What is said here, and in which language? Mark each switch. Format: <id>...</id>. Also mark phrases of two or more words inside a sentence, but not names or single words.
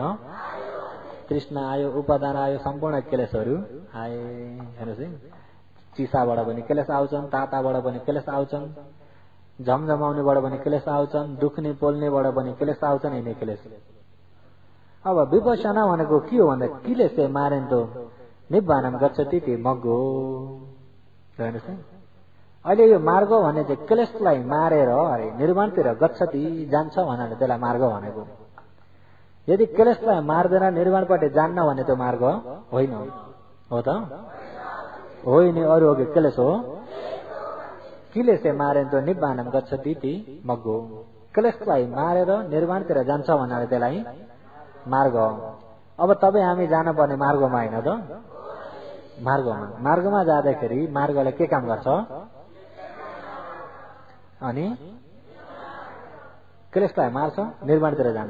<ne>तृष्णा आयो, उपादान आयो, सम्पूर्ण क्लेशहरू आए। हेर्नुहोस् है, चिसाबाट पनि क्लेश आउँछन्, ताताबाट पनि क्लेश आउँछन्, झमझमाउनेबाट पनि क्लेश आउँछन्, दुख्ने पोल्नेबाट पनि क्लेश आउँछन्। यिनै क्लेश। अब विपश्यना भनेको के हो भन्दा</ne> <pi>क्लेशे मारेन्तो निब्बानम गच्छति ति मग्गो।</pi> <ne>हेर्नुहोस् है, अहिले यो मार्ग भने चाहिँ क्लेशलाई मारेर अरे निर्वाणतिर गच्छति जान्छ भन्नाले त्यसलाई मार्ग भनेको। यदि क्लेशलाई मार्दैन निर्वाणपट्टि जान्न भने त्यो मार्ग होइन हो त? होइन, अरू हो कि क्लेश हो।</ne> <pi>क्लेशे मारेन्तो निब्बानम गच्छति ति मग्गो।</pi> <ne>क्लेशलाई मारेर निर्वाणतिर जान्छ भन्नाले त्यसलाई मार्ग। अब तपाईँ हामी जानुपर्ने मार्गमा होइन त? मार्गमा जाँदाखेरि मार्गले के काम गर्छ? अनि क्लेशलाई मार्छ, निर्वाणतिर जान्छ।</ne>